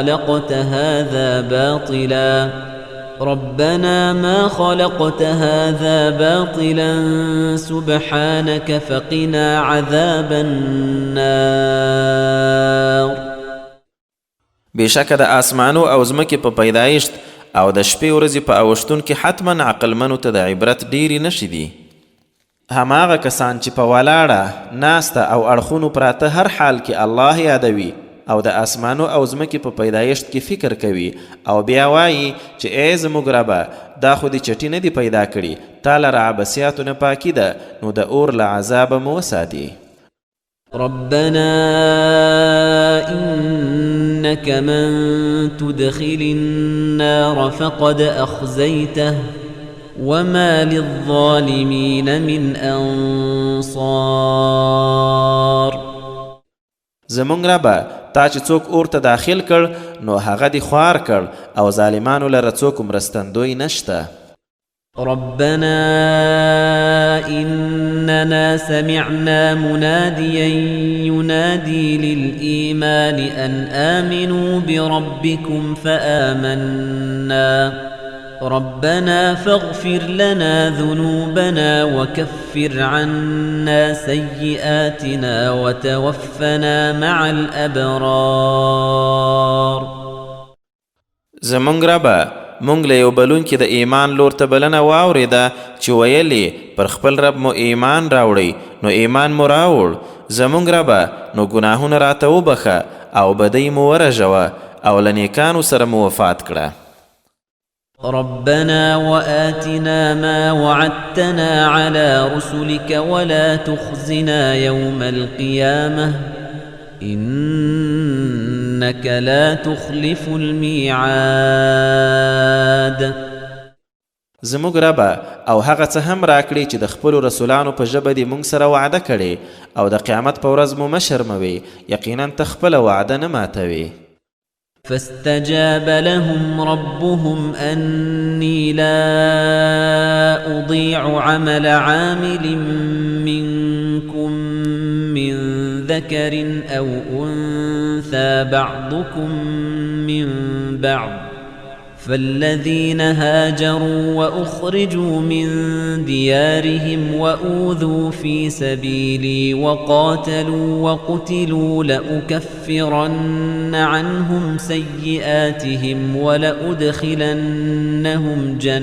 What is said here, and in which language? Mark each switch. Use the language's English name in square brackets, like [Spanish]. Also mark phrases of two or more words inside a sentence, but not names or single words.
[Arabic] خلقت هذا باطلا سبحانك فقنا عذاب النار. [Pashto] بېشکه د آسمانو او ځمکې په پیدایشت او د شپې ورځې په اوښتون کې حتما عقلمنو ته د عبرت ډېرې نښې دي. هماغه کسان چې په ولاړه ناسته او اړخونو پراته هر حال کې الله یادوي او د آسمانو او ځمکې په پیدایشت کې فکر کوي او بیا وایي چې ای زموږ ربه دا خو دې چټي نه دي پیدا کړي، تا لره عبثیاتو نه پاکي ده، نو د اور له عذابه مو وساتي. [Arabic] ربنا إنك من تدخل النار فقد أخزيته وما للظالمين من أنصار. [Pashto] زمونږ ربه تا چې څوک اور ته داخل کړ نو هغه دې خوار کړ او ظالمانو لره څوک مرستندوی نشته. [Arabic] ربنا إننا سمعنا مناديا ينادي للإيمان أن آمنوا بربكم فآمنا ربنا فاغفر لنا ذنوبنا وكفر عنا سيئاتنا وتوفنا مع الأبرار. [Pashto] زمونږ ربه مونږ له یو بلونکي د ایمان لور ته بلنه واورېده چې ویلې پر خپل رب مو ایمان راوړئ، نو ایمان مو راوړ. زمونږ ربه نو ګناهونه راته وبخه او بدۍ مو ورژوه او له نیکانو سره مو وفات کړه. [Arabic] ربنا وآتنا ما وعدتنا على رسلك ولا تخزنا يوم القيامة إنك لا تخلف الميعاد. [Pashto] زموږ ربه او هغه څه هم راکړي چې د خپلو رسولانو په ژبه دې موږ سره وعده کړې او د قیامت په ورځ مو مه شرموي، یقینا ته خپله وعده نه ماتوي. [Arabic] فاستجاب لهم ربهم أني لا أضيع عمل عامل منكم من ذكر أو أنثى بعضكم من بعض، فالذين هاجروا وأخرجوا من ديارهم وأوذوا في سبيلي وقاتلوا وقتلوا لأكفرن عنهم سيئاتهم ولأدخلنهم